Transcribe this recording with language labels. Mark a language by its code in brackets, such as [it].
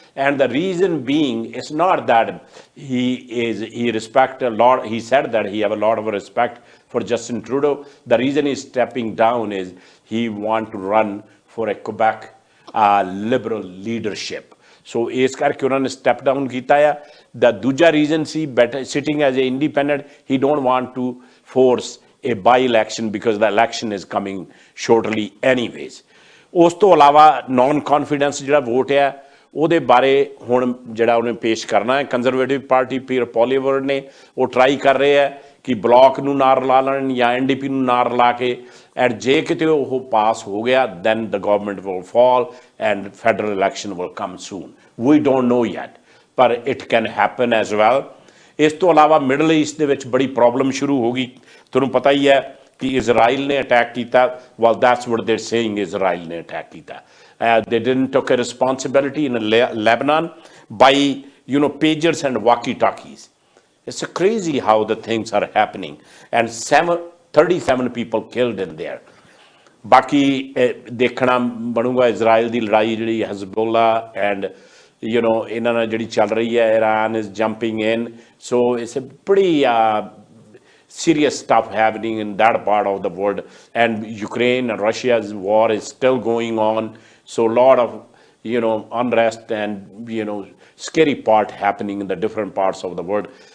[en] And the reason being, it's not that he respect a lot, he said that he have a lot of respect for Justin Trudeau. The reason he's stepping down is he want to run for a Quebec liberal leadership. [pa] So ਇਸ ਕਰਕੇ ਉਹਨਾਂ ਨੇ step down ਕੀਤਾ ਆ। [en] The ਦੂਜਾ reason ਸੀ sitting as an independent, he don't want to force a by-election because the election is coming shortly anyways. [pa] ਉਸ ਤੋਂ ਇਲਾਵਾ ਨੌਨ ਕੌਨਫੀਡੈਂਸ ਜਿਹੜਾ ਵੋਟ ਆ ਉਹਦੇ ਬਾਰੇ ਹੁਣ ਜਿਹੜਾ ਉਹਨੇ ਪੇਸ਼ ਕਰਨਾ ਹੈ। ਕੰਜ਼ਰਵੇਟਿਵ ਪਾਰਟੀ ਪੀਰ ਪੋਲੀਵਰ ਨੇ ਉਹ ਟਰਾਈ ਕਰ ਰਹੇ ਆ ਕਿ ਬਲਾਕ ਨੂੰ ਨਾ ਰਲਾ ਲੈਣ ਜਾਂ NDP ਨੂੰ ਨਾ ਰਲਾ ਕੇ ਐਂਡ ਜੇ ਕਿਤੇ ਉਹ ਪਾਸ ਹੋ ਗਿਆ [en] Then the government will fall and federal election will come soon. We don't know yet ਪਰ it can happen as well. [pa] ਇਸ ਤੋਂ ਇਲਾਵਾ ਮਿਡਲ ਈਸਟ ਦੇ ਵਿੱਚ ਬੜੀ ਪ੍ਰੋਬਲਮ ਸ਼ੁਰੂ ਹੋ ਗਈ। ਤੁਹਾਨੂੰ ਪਤਾ ਹੀ ਹੈ ਕਿ ਇਜ਼ਰਾਈਲ ਨੇ ਅਟੈਕ ਕੀਤਾ। [en] well that's what they're saying, [pa] ਇਜ਼ਰਾਈਲ ਨੇ ਅਟੈਕ ਕੀਤਾ। [en] They didn't took a responsibility in Lebanon by pagers and walkie-talkies. It's crazy how the things are happening and 37 people killed in there. [pa] ਬਾਕੀ ਦੇਖਣਾ ਬਣੂਗਾ Israel ਦੀ ਲੜਾਈ ਜਿਹੜੀ ਹਜ਼ਬੁੱਲਾ and ਇਹਨਾਂ ਨਾਲ ਜਿਹੜੀ ਚੱਲ ਰਹੀ ਹੈ। [en] Iran is jumping in, so it's a pretty serious stuff happening in that part of the world, and Ukraine and Russia's war is still going on. So a lot of unrest and scary part happening in the different parts of the world.